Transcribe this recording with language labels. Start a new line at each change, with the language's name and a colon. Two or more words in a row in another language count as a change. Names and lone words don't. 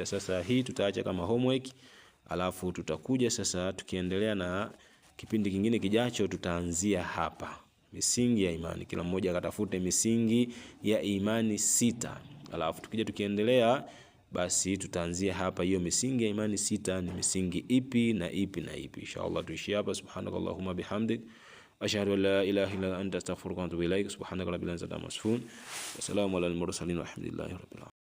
Swahili: Sasa hii tutaacha kama homework, alafu tutakuja sasa tukiendelea na kipindi kingine kijacho, tutaanzia hapa misingi ya imani. Kila mmoja akatafute misingi ya imani 6, alafu tukija tukiendelea, basi tutaanzia hapa. Hiyo misingi ya imani 6 ni misingi ipi na ipi na ipi? Inshallah tuishi hapa.
Arabic: سبحانك اللهم وبحمدك، أشهد أن لا إله إلا أنت، أستغفرك وأتوب إليك. سبحانك رب العزة عما يصفون، وسلام على المرسلين، والحمد لله رب العالمين.